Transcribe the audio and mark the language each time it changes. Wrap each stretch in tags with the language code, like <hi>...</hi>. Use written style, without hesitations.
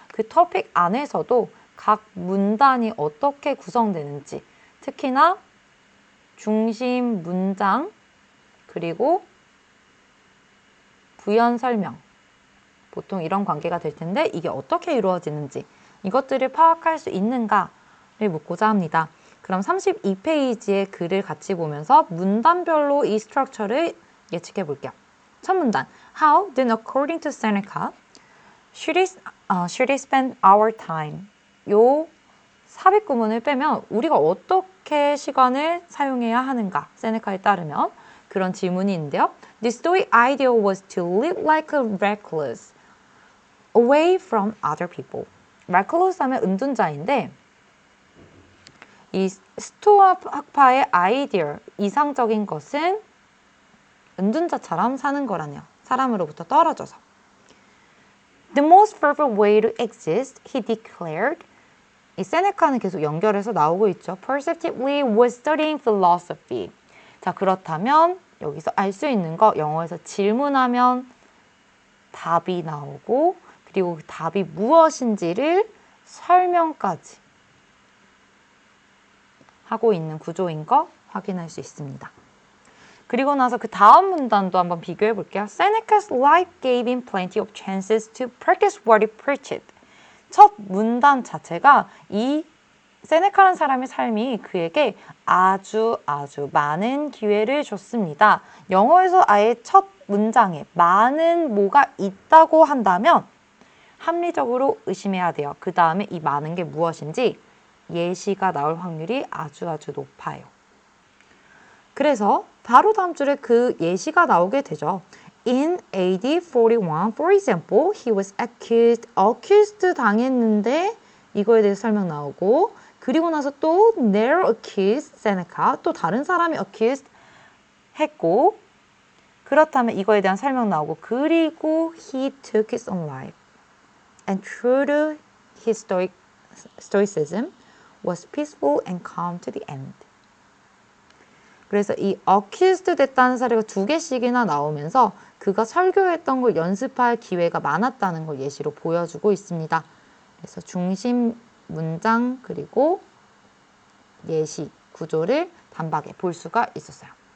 <ko>그 토픽 안에서도 각 문단이 어떻게 구성되는지 특히나 중심 문장 그리고 부연 설명 보통 이런 관계가 될 텐데 이게 어떻게 이루어지는지 이것들을 파악할 수 있는가를 묻고자 합니다. 그럼 32페이지의 글을 같이 보면서 문단별로 이 스트럭처를 예측해 볼게요. 첫 문단</ko> <en>How then according to Seneca should we spend our time?</en> <ko>요 삽입 구문을 빼면 우리가 어떻게 시간을 사용해야 하는가 세네카에 따르면 그런 질문이 있는데요.</ko> <en>The stoic ideal was to live like a recluse away from other people.</en> <ko>recluse 하면 은둔자인데 이 스토아 학파의 아이디어, 이상적인 것은 은둔자처럼 사는 거라네요. 사람으로부터 떨어져서.</ko> <en>The most perfect way to exist, he declared,</en> <ko>이 세네카는 계속 연결해서 나오고 있죠.</ko> <en>Perceptively was studying philosophy.</en> <ko>자, 그렇다면 여기서 알 수 있는 거 영어에서 질문하면 답이 나오고 그리고 그 답이 무엇인지를 설명까지 하고 있는 구조인 거 확인할 수 있습니다. 그리고 나서 그 다음 문단도 한번 비교해 볼게요.</ko> <en>Seneca's life gave him plenty of chances to practice what he preached.</en> <ko>첫 문단 자체가 이 세네카라는 사람의 삶이 그에게 아주 많은 기회를 줬습니다. 영어에서 아예 첫 문장에 많은 뭐가 있다고 한다면 합리적으로 의심해야 돼요. 그 다음에 이 많은 게 무엇인지 예시가 나올 확률이 아주 높아요. 그래서 바로 다음 줄에 그 예시가 나오게 되죠.</ko> <en>In AD 41, for example, he was accused</en> <ko>당했는데 이거에 대해서 설명 나오고 그리고 나서 또</ko> <en>Nero accused Seneca,</en> <ko>또 다른 사람이 accused 했고 그렇다면 이거에 대한 설명 나오고 그리고</ko> <en>he took his own life and true to his stoicism was peaceful and calm to the end.</en> <ko>그래서 이 accused 됐다는 사례가 2개씩이나 나오면서 그가 설교했던 걸 연습할 기회가 많았다는 걸 예시로 보여주고 있습니다. 그래서 중심 문장 그리고 예시 구조를 단박에 볼 수가 있었어요.</ko>